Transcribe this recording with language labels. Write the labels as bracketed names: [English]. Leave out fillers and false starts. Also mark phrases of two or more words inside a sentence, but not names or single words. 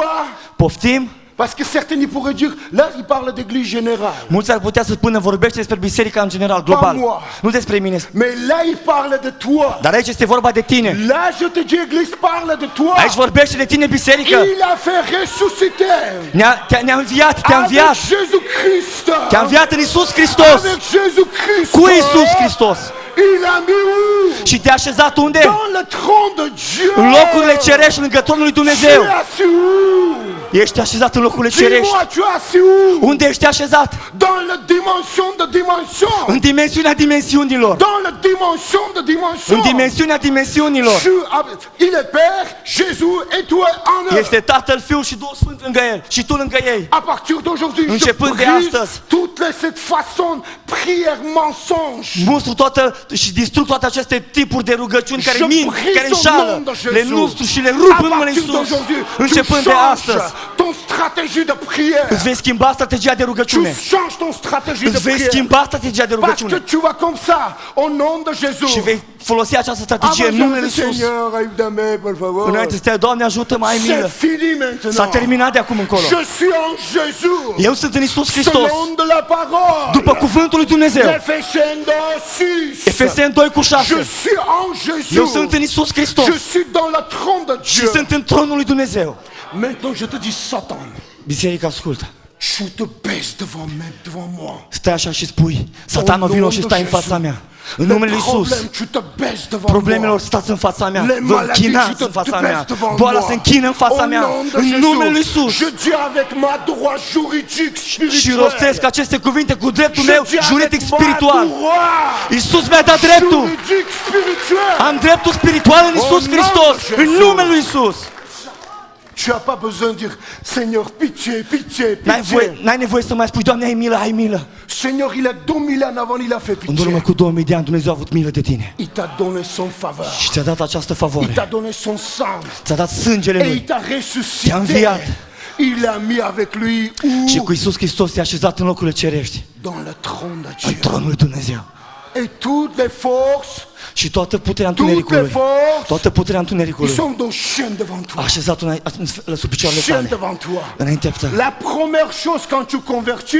[Romanian] Poftim? [French] Parce que certains ils pourraient dire, là il parle d'église générale. [Romanian] Mulți ar putea să spună, vorbește despre biserica în general, global. [French] moi. [Romanian] Nu despre mine. [French] Mais là il parle de toi. [Romanian] Dar aici este vorba de tine. [French] Là je te dis, église parle de toi. [Romanian] Aici vorbește de tine, biserică. [French] Il a fait ressusciter. [Romanian] Ne-a înviat, te-a [French] Avec [Romanian] înviat. [French] Jésus-Christ. [Romanian] Te-a înviat în Iisus Hristos. [French] Avec Jésus-Christ. [Romanian] Cu Iisus Hristos. [French] Il a mis où? [Romanian] Și te-a așezat unde? [French] Dans le trône de Dieu. [Romanian] În locurile cerești, lângă tronul lui Dumnezeu. [French] Tu es assis où? [Romanian] Ești așezat în locurile cerești. [French] Dis-moi, tu es assis où? [Romanian] Unde ești așezat? [French] Dans la dimension de dimension. [Romanian] În dimensiunea dimensiunilor. [French] Dans la dimension de dimension. [Romanian] În dimensiunea dimensiunilor. [French] Il est Père, Jésus et toi en eux. [Romanian] Este Tatăl, Fiul și Duhul Sfânt lângă El. Și tu lângă ei. [French] À partir d'aujourd'hui, je [Romanian] Începând de [French] brise [Romanian] astăzi. [French] toute cette façon prière mensonge. [Romanian] Mustru toată și distrug toate aceste tipuri de rugăciuni care [French] Je [Romanian] mint, [French] brise [Romanian] care [French] au [Romanian] înșală. [French] nom de Jésus. [Romanian] Le nustru și le rup [French] À [Romanian] în numele [French] partir [Romanian] Iisus. [French] d'aujourd'hui, [Romanian] Începând [French] tu [Romanian] de [French] changes [Romanian] astăzi. [French] ton stratégie de prière. [Romanian] Îți vei schimba strategia de [French] Tu [Romanian] rugăciune. [French] changes ton stratégie de [Romanian] Îți vei [French] prière. [Romanian] schimba strategia de [French] Parce que [Romanian] rugăciune. [French] tu vas comme ça, au nom de Jésus. [Romanian] Și vei folosi această strategie în numele [French] Avant, [Romanian] Iisus. [French] Seigneur, aide-moi, [Spanish] por favor. [Romanian] Înainte să te Doamne, ajută-mă, ai milă. [French] C'est fini maintenant. [Romanian] S-a terminat de acum încolo. [French] Je suis en Jésus. [Romanian] Eu sunt în Iisus Hristos. [French] Selon de la parole. [Romanian] După cuvântul lui Dumnezeu. [French] L'Éphésiens 6. [Romanian] Efeseni 2 cu 6. [French] Je suis en Jésus. [Romanian] Eu sunt în Iisus Hristos. [French] Je suis dans le trône de [Romanian] Și [French] Dieu. [Romanian] sunt în tronul lui Dumnezeu. [French] Maintenant, je te dis, Satan, [Romanian] Biserica, ascultă. [French] tu te baisses devant moi. [Romanian] Stai așa și spui, Satano, vino și stai în fața mea. În numele lui Iisus. [French] Tu te baisses devant [Romanian] Problemelor [French] moi. [Romanian] stați în fața mea. [French] Les [Romanian] Vă [French] maladies, [Romanian] închinați [French] tu [Romanian] în fața [French] te [Romanian] mea. [French] baisses devant [Romanian] Boala [French] moi. [Romanian] se închină în fața [French] Au [Romanian] mea. [French] nom de [Romanian] În [French] Jésus, [Romanian] numele lui Iisus. [French] Je dis avec ma droit juridique [Romanian] Și [French] spirituel. [Romanian] rostesc aceste cuvinte cu dreptul [French] Je [Romanian] meu [French] dis [Romanian] juridic [French] avec ma [Romanian] spiritual. [French] droit [Romanian] Iisus mi-a dat dreptul. [French] juridique spirituel. [Romanian] Am dreptul spiritual în Iisus [French] Au [Romanian] Hristos. [French] nom de [Romanian] În [French] Jésus. [Romanian] numele lui Iisus. [French] Tu n'as pas besoin de dire, Seigneur, pitié, pitié, [Romanian] N-ai [French] pitié. [Romanian] nevoie să mai spui, Doamne, ai milă, ai milă. [French] Seigneur, il a 2000 ans avant, il a fait [Romanian] În urmă [French] pitié. [Romanian] cu 2000 de ani Dumnezeu a avut milă de tine. [French] Il t'a donné son faveur. [Romanian] Și ți-a dat această [French] Il [Romanian] favoare. [French] t'a donné son sang. [Romanian] Ți-a dat sângele [French] Et il [Romanian] Lui. [French] t'a [Romanian] Te-a [French] ressuscité. [Romanian] înviat. [French] Il a mis avec lui [Romanian] Și [French] où? [Romanian] cu Iisus Hristos te-a așezat în locurile cerești. [French] Dans le trône de [Romanian] În [French] Dieu. [Romanian] tronul lui Dumnezeu. [French] Et toutes les forces, [Romanian] Și toată puterea [French] toutes les [Romanian] întunericului. [French] forces, [Romanian] Toată puterea [French] ils [Romanian] întunericului. [French] sont dans chaîne devant [Romanian] A [French] toi. [Romanian] așezat sub picioarele [French] Chaîne [Romanian] tale. [French] devant toi. [Romanian] Înaintea ta. [French] La première chose quand tu convertis,